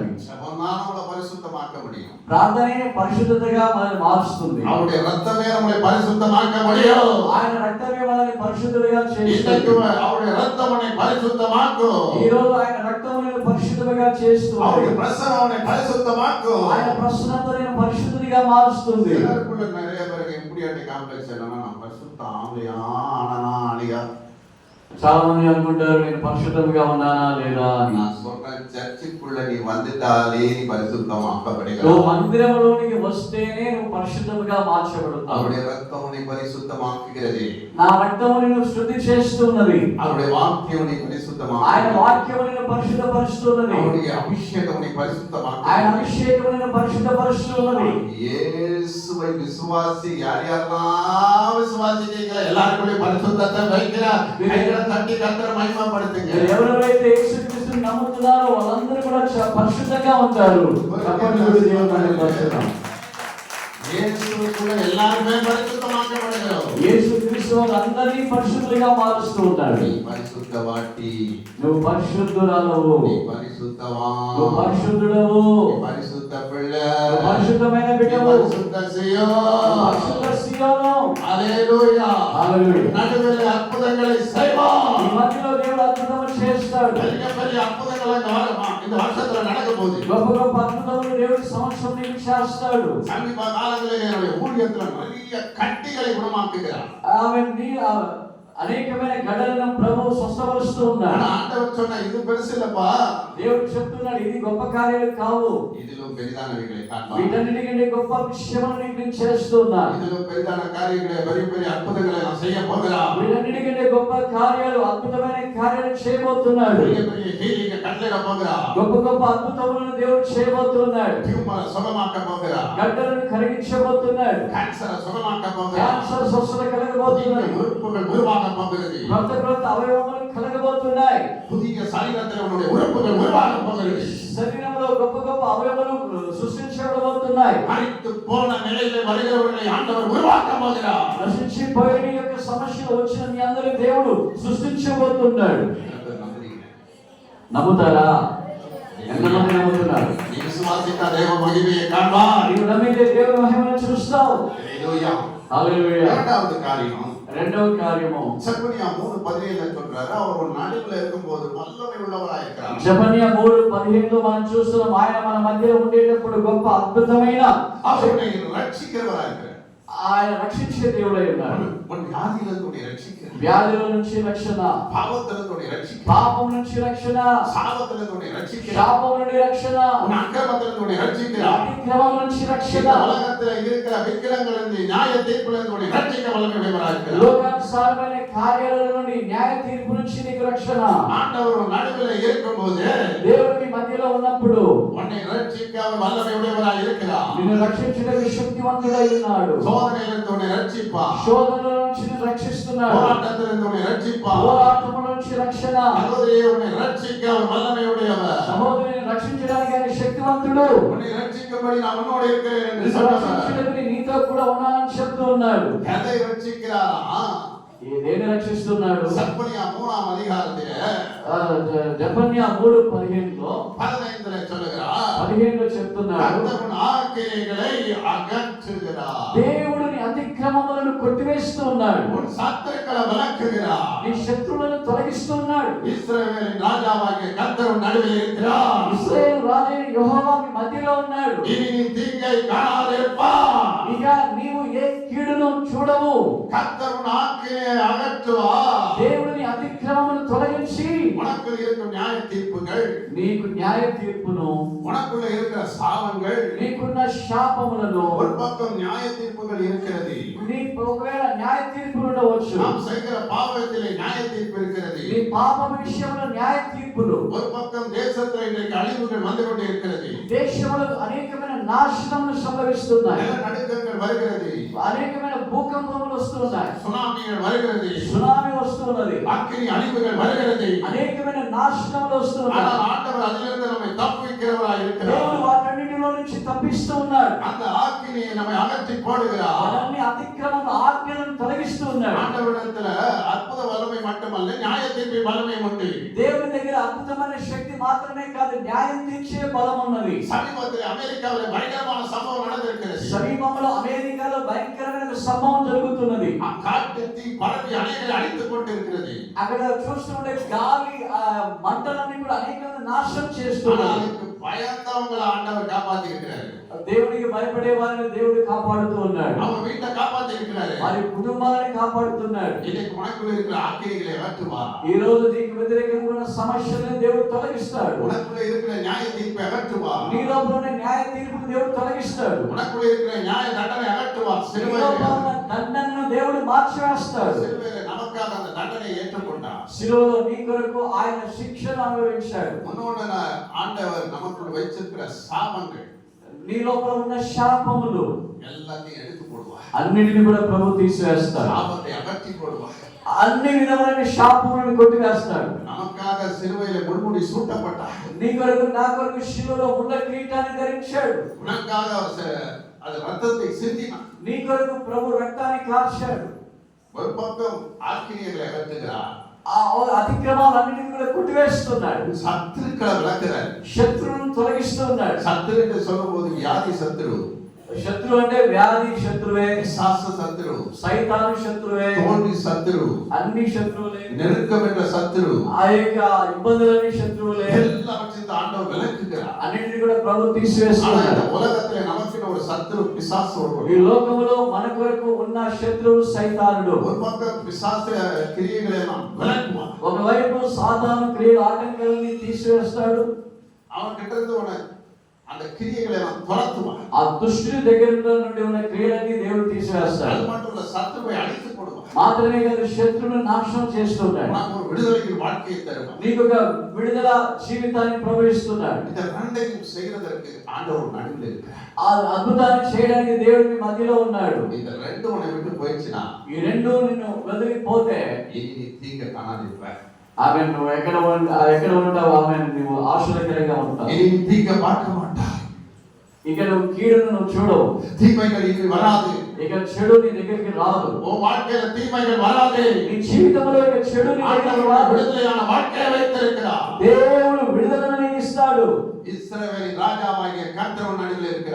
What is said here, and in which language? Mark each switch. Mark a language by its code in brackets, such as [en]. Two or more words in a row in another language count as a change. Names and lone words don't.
[ta] ஜெபம் தான் நம்மளை பரிசுத்தமாக்க முடியும். [te] ప్రార్థనే పరిశుద్ధతగా మనల్ని మారుస్తుంది. [ta] அவருடைய ரத்தமே நம்மளை பரிசுத்தமாக்க முடியும். [te] ఆయన రక్తమే మనల్ని పరిశుద్ధులుగా [ta] இன்றைக்கு [te] చేస్తుంది. [ta] அவருடைய ரத்தம் உன்னை பரிசுத்தமாக்கும். [te] ఈ రోజు ఆయన రక్తం మనల్ని పరిశుద్ధంగా చేస్తుంది. [ta] அவருடைய பிரசனம் உன்னை பரிசுத்தமாக்கும். [te] ఆయన ప్రసన్నత నేను పరిశుద్ధిగా మారుస్తుంది. [ta] எல்லாருக்குள்ள நிறைய பேருக்கு எப்படி காம்ப்ளெக்ஸ் என்னன்னா, நான் பரிசுத்த ஆம்பளையா ஆனா ஆளியா. [te] చాలా మంది అనుకుంటారు నేను పరిశుద్ధంగా ఉన్నానా లేదా అని. [ta] நான் சொல்றேன், சர்ச்சுக்குள்ள நீ வந்துட்டாலே நீ பரிசுத்தமாக்கப்படுகிறாய். [te] నువ్వు మందిరంలోనికి వస్తేనే నువ్వు పరిశుద్ధంగా మార్చబడతావు. [ta] அவருடைய ரத்தம் உன்னை பரிசுத்தமாக்குகிறது. [te] నా రక్తము నిన్ను శుద్ధి చేస్తున్నది. [ta] அவருடைய வாக்கியம் உன்னை [te] ఆయన [ta] பரிசுத்தமாக்குகிறது. [te] వాక్యము నిన్ను పరిశుద్ధపరుస్తున్నది. [ta] அவருடைய அபிஷேகம் உன்னை [te] ఆయన [ta] பரிசுத்தமாக்குகிறது. [te] అభిషేకము నిన్ను పరిశుద్ధపరుస్తున్నది. [ta] இயேசுவை விசுவாசி யார் யாரெல்லாம் விசுவாசிக்கிறீங்களோ எல்லாருக்குள்ளே பரிசுத்தத்தை வைக்கிறார். கைகளை தட்டி கர்த்தரை மகிமைப்படுத்துங்க. [te] ఎవరైతే యేసుక్రీస్తుని నమ్ముతున్నారో వాళ్ళందరూ కూడా పరిశుద్ధంగా ఉంటారు. చెప్పండి కూడా దేవుని మహిమపరుస్తున్నాం. [ta] இயேசுவுக்குள்ள எல்லாருமே பரிசுத்தமாக்கப்படுகிறோம். [te] యేసుక్రీస్తు వాళ్ళందరినీ పరిశుద్ధులుగా మారుస్తూ ఉంటాడు. [ta] நீ பரிசுத்தவாட்டி, [te] నువ్వు పరిశుద్ధురాలవు, [ta] நீ பரிசுத்தவான், [te] నువ్వు పరిశుద్ధుడవు, [ta] நீ பரிசுத்த பிள்ளை, [te] నువ్వు పరిశుద్ధమైన [ta] நீ [te] బిడ్డవు, [ta] பரிசுத்த சீயோன். [te] పరిశుద్ధ సీయోను. హల్లెలూయా. హల్లెలూయా. [ta] நடுவில் அற்புதங்களை செய்வான். [te] ఈ మధ్యలో దేవుడు అద్భుతములు చేస్తాడు. [ta] பெரிய பெரிய அற்புதங்கள் இந்த வருஷத்துல நடக்க போகுது. [te] గొప్ప గొప్ప అద్భుతములు దేవుడు సంవత్సరం నీకు చేస్తాడు. [ta] சமீப காலங்களில் என்னுடைய ஊழியத்துல நிறைய கட்டிகளை குணமாக்குகிறார். [te] ఆమె అనేకమైన గడలను ప్రభువు స్వస్థపరుస్తూ ఉన్నాడు. [ta] ஆண்டவர் சொன்ன இது பெருசு இல்லப்பா, [te] దేవుడు చెప్తున్నాడు ఇది గొప్ప కార్యాలు కావు, [ta] இதிலும் பெரிதானவைகளை காண்பார். [te] వీటన్నిటికంటే గొప్ప విషయములు నీకు నేను చేస్తున్నాను. [ta] இதிலும் பெரிதான காரியங்களை, பெரிய பெரிய அற்புதங்களை நான் செய்ய போகிறார். [te] వీటన్నిటికంటే గొప్ప కార్యాలు, అద్భుతమైన కార్యాలు చేయబోతున్నాడు. [ta] பெரிய பெரிய ஹீலிங்க கட்டளையிட போகிறார். [te] గొప్ప గొప్ప అద్భుతములను దేవుడు చేయబోతున్నాడు. [ta] டியூமரை சுகமாக்க போகிறார். [te] గడ్డలను కరిగించబోతున్నాడు. [ta] கேன்சரை சுகமாக்க போகிறார். [te] క్యాన్సర్ స్వస్థత కలగబోతున్నాయి. [ta] உறுப்புகள் உருவாக போகிறது. [te] కొత్త కొత్త అవయవములు కలగబోతున్నాయి. [ta] புதிய சரீரத்தில் உன்னுடைய உறுப்புகள் உருவாக போகிறது. [te] శరీరంలో గొప్ప గొప్ప అవయవములు సృష్టించబడబోతున్నాయి. [ta] மரித்து போன நிலையிலே வருகிறவர்களை ஆண்டவர் உருவாக்க போகிறார். [te] నశించిపోయిన యొక్క సమస్యలు వచ్చిన మీ అందరి దేవుడు సృష్టించబోతున్నాడు. నమ్ముతారా? ఎంతమంది నమ్ముతున్నారు? [ta] நீ விசுவாசித்த தேவ மகிமையை காண்பார். [te] నీవు నమ్మితే దేవుని మహిమను చూస్తావు. [ta] ஹல்லேலூயா. [te] హల్లెలూయా. [ta] இரண்டாவது காரியம், [te] రెండవ కార్యము [ta] செப்பனியா 3:17 சொல்றாரு, அவர் ஒரு நடுவுல இருக்கும்போது வல்லமை உள்ளவராய் இருக்கிறார். [te] జెఫన్యా 3:15 మనం చూస్తున్నాం. ఆయన మన మధ్యలో ఉండేటప్పుడు గొప్ప అద్భుతమైన [ta] அவரை ரட்சிக்கிறவராய் இருக்கிறார். [te] ఆయన రక్షించే దేవుడై ఉన్నాడు. [ta] உன் வியாதியிலிருந்து உன்னை ரட்சிக்கிறார். [te] వ్యాధుల నుంచి రక్షణ, [ta] பாவத்திலிருந்து உன்னை ரட்சிக்கிறார். [te] పాపం నుంచి రక్షణ, [ta] சாபத்திலிருந்து உன்னை ரட்சிக்கிறார். [te] శాపం నుండి రక్షణ, [ta] உன் அக்கிரமத்திலிருந்து உன்னை ரட்சிக்கிறார். [te] అతిక్రమం నుంచి రక్షణ, [ta] இந்த உலகத்துல இருக்கிற விக்கிரங்களிலிருந்து நியாய தீர்ப்பிலிருந்து உன்னை ரட்சிக்க வல்லமையுடையவராக இருக்கிறார். [te] లోకానుసారమైన కార్యాల నుండి న్యాయ తీర్పు నుంచి నీకు రక్షణ. [ta] ஆண்டவர் உன் நடுவில் இருக்கும்போது [te] దేవుడు మీ మధ్యలో ఉన్నప్పుడు [ta] உன்னை ரட்சிக்க அவர் வல்லமையுடையவராக இருக்கிறார். [te] నిన్ను రక్షించడానికి శక్తివంతుడై ఉన్నాడు. [ta] சோதனையிலிருந்து உன்னை ரட்சிப்பார். [te] శోధనల నుంచి నిన్ను రక్షిస్తున్నాడు. [ta] போராட்டத்திலிருந்து உன்னை ரட்சிப்பார். [te] పోరాటముల నుంచి రక్షణ. [ta] சகோதரியே, உன்னை ரட்சிக்க அவர் வல்லமையுடையவர். [te] సహోదరుని రక్షించడానికి ఆయన శక్తివంతుడు. [ta] உன்னை ரட்சிக்கும்படி நான் உன்னோடு இருக்கிறேன் என்று [te] నిన్ను [ta] சொன்னார். [te] రక్షించడానికి నీతో కూడా ఉన్నానని చెప్తూ ఉన్నాడు. [ta] எதை ரட்சிக்கிறாரா? [te] దేన్ని రక్షిస్తున్నాడు? [ta] சப்பனியா 3ஆம் அதிகாரத்திலே [te] జెఫన్యా 3:15లో [ta] 15 சொல்லுகிறார். [te] 15లో చెప్తున్నాడు, [ta] கர்த்தர் ஆக்கினைகளை அகற்றுகிறார். [te] దేవుడు నీ అతిక్రమములను కొట్టివేస్తూ ఉన్నాడు. [ta] உன் சத்துருக்களை விலக்குகிறார். [te] నీ శత్రువులను తొలగిస్తూ ఉన్నాడు. [ta] இஸ்ரவேலின் ராஜாவாகிய கர்த்தர் உன் நடுவில் இருக்கிறார். [te] ఇశ్రాయేలు రాజైన యెహోవా మీ మధ్యలో ఉన్నాడు. [ta] இனி நீ தீங்கை காணாதிருப்பாய். [te] ఇక నీవు ఏ కీడును చూడవు. [ta] கர்த்தர் உன் ஆக்கினையை அகற்றுவார். [te] దేవుడు నీ అతిక్రమములను తొలగించి [ta] உனக்குள் இருக்கும் நியாய தீர்ப்புகள், [te] నీకు న్యాయ తీర్పును, [ta] உனக்குள்ள இருக்கிற சாபங்கள், [te] నీకున్న శాపములను, [ta] ஒரு பக்கம் நியாய தீர்ப்புகள் இருக்கிறது. [te] నీకు ఒకవేళ న్యాయ తీర్పులు ఉండవచ్చు. [ta] நாம் செய்கிற பாவத்திலே நியாய தீர்ப்பு இருக்கிறது. [te] నీ పాప విషయంలో న్యాయ తీర్పులు. [ta] ஒரு பக்கம் தேசத்துல இன்றைக்கு அழிவுகள் வந்து கொண்டே இருக்கிறது. [te] దేశంలో అనేకమైన నాశనములు సంభవిస్తున్నాయి. [ta] நிலநடுக்கங்கள் வருகிறது. [te] అనేకమైన భూకంపములు వస్తున్నాయి. [ta] சுனாமிகள் வருகிறது. [te] సునామీ వస్తున్నది. [ta] அக்கினி அழிவுகள் வருகிறது. [te] అనేకమైన నాశనములు వస్తున్నాయి. [ta] ஆனால் ஆண்டவர் அதிலிருந்து நம்மை தப்புவிக்கிறவராய் [te] దేవుడు [ta] இருக்கிறார். [te] వాటన్నిటిలో నుంచి తప్పిస్తూ ఉన్నాడు. [ta] அந்த ஆக்கினியை நம்மை அகற்றி போடுகிறார். [te] అవన్నీ అతిక్రమం ఆజ్ఞలను తొలగిస్తూ ఉన్నాడు. [ta] ஆண்டவரிடத்துல அற்புத வல்லமை மட்டுமல்ல, நியாய தீர்ப்பின் வல்லமை உண்டு. [te] దేవుని దగ్గర అద్భుతమైన శక్తి మాత్రమే కాదు, న్యాయం తీర్చే బలం ఉన్నది. [ta] சமீபத்தில் அமெரிக்காவில் பயங்கரமான சம்பவம் நடந்திருக்கிறது. [te] సమీపంలో అమెరికాలో భయంకరమైన సంభవం జరుగుతున్నది. [ta] காட்டு தீ பரவி அநேகரை அழித்துக் கொண்டிருக்கிறது. [te] అక్కడ చూస్తుంటే గాలి మంటలన్నీ కూడా అనేకమైన నాశనం [ta] ஆனால் [te] చేస్తున్నారు. [ta] அதுக்கு பயந்தவங்களை ஆண்டவர் காப்பாத்தி இருக்கிறாரு. [te] దేవునికి భయపడే వారిని దేవుడు కాపాడుతూ ఉన్నాడు. [ta] அவங்க வீட்டை காப்பாத்தி இருக்கிறாரு. [te] వారి కుటుంబాలను కాపాడుతున్నాడు. [ta] இன்னைக்கு உனக்குள்ள இருக்கிற ஆக்கினைகளை அகற்றுவார். [te] ఈ రోజు నీకు వ్యతిరేకంగా ఉన్న సమస్యలను దేవుడు తొలగిస్తాడు. [ta] உனக்குள்ள இருக்கிற நியாய தீர்ப்பை அகற்றுவார். [te] నీ లోపల ఉన్న న్యాయ తీర్పును దేవుడు తొలగిస్తాడు. [ta] உனக்குள்ள இருக்கிற நியாய தண்டனை அகற்றுவார். [te] నీ లోపల ఉన్న దండనను దేవుడు మార్చివేస్తాడు. [ta] சிலுவையிலே நமக்காக அந்த தண்டனை ஏற்றுக்கொண்டார். [te] శిలువలో నీ కొరకు ఆయన శిక్షను అనుభవించాడు. [ta] முன்னோட ஆண்டவர் நமக்குள்ள வச்சிருக்கிற சாபங்கள் [te] నీ లోపల ఉన్న శాపములు [ta] எல்லாத்தையும் எடுத்து போடுவார். [te] అన్నిటిని కూడా ప్రభు తీసివేస్తాడు. [ta] சாபத்தை அகற்றி போடுவார். [te] అన్ని విధములైన శాపములను కొట్టివేస్తాడు. [ta] நமக்காக சிலுவையிலே முள்முடி சூட்டப்பட்டார். [te] నీ కొరకు నా కొరకు శిలువలో ముళ్ళ కిరీటాన్ని ధరించాడు. [ta] உனக்காக அது ரத்தத்தை சிந்தினார். [te] నీ కొరకు ప్రభు రక్తాన్ని కార్చాడు. [ta] ஒரு பக்கம் ஆக்கினியர்களை அகற்றுகிறார். [te] ఆ అతిక్రమాలన్నిటిని కూడా కొట్టివేస్తున్నాడు. [ta] சத்துருக்களை விளக்குறார். [te] శత్రువులను తొలగిస్తున్నాడు. [ta] சத்துரு என்று சொல்லும்போது வியாதி சத்துரு, [te] శత్రువు అంటే వ్యాధి శత్రువే, [ta] பிசாசு சத்துரு, [te] సైతాను శత్రువే, [ta] தோல்வி சத்துரு, [te] అన్ని శత్రువులే, [ta] நெருக்கம் என்ற சத்துரு, [te] ఆ యొక్క ఇబ్బందులన్నీ శత్రువులే. [ta] எல்லாவற்றையும் இந்த ஆண்டவர் விளக்குகிறார். [te] అన్నిటిని కూడా ప్రభు [ta] ஆனா [te] తీసివేస్తున్నాడు. [ta] இந்த உலகத்திலே நமக்கு ஒரு சத்துரு பிசாசு [te] ఈ [ta] ஒருவன். [te] లోకములో మన కొరకు ఉన్న శత్రువు సైతానుడు. [ta] ஒரு பக்கம் பிசாசு கிரியைகளை எல்லாம் விளக்குவான். [te] ఒకవైపు సాతాను క్రియల ఆటంకాలని తీసివేస్తాడు. [ta] அவன் கிட்ட இருந்து அந்த கிரியைகளை எல்லாம் துரத்துவான். [te] ఆ దుష్టుని దగ్గర నుండి ఉన్న క్రియలన్నీ దేవుడు తీసివేస్తాడు. [ta] அது மட்டும் இல்ல, சத்துருவை அழித்து போடுவான். [te] మాత్రమే కాదు, శత్రువును నాశనం చేస్తున్నాడు. [ta] உனக்கு ஒரு விடுதலைக்கு வாழ்க்கையை தருவான். [te] నీకు ఒక విడుదల జీవితాన్ని ప్రవేశిస్తున్నాడు. [ta] இந்த ரெண்டையும் செய்யறதற்கு ஆண்டவர் நடுவில் இருக்கிறார். [te] ఆ అద్భుతాన్ని చేయడానికి దేవుడు మీ మధ్యలో ఉన్నాడు. [ta] இந்த ரெண்டு உன்னை விட்டு போயிடுச்சுன்னா [te] ఈ రెండు నిన్ను వదిలిపోతే [ta] இனி நீ தீங்க காணாதிருப்ப. [te] ఆమె నువ్వు ఎక్కడ ఉంటావు, ఆమె నువ్వు ఆశ్చర్యకరంగా ఉంటావు. [ta] இனி நீ தீங்க பார்க்க மாட்டாய். [te] ఇక నువ్వు కీడును నువ్వు చూడవు. [ta] தீமைகள் இனி வராது. [te] ఇక చెడు నీ దగ్గరికి రాదు. [ta] உன் வாழ்க்கையில தீமைகள் வராது. [te] నీ జీవితంలో ఇక చెడు నీ దగ్గరికి [ta] ஆண்டவர் [te] రాదు. [ta] விடுதலையான வாழ்க்கையை வைத்திருக்கிறார். [te] దేవుడు విడుదలను నీకు ఇస్తాడు. [ta] இஸ்ரவேலின் ராஜாவாகிய கர்த்தர் நடுவில் இருக்கிறார்.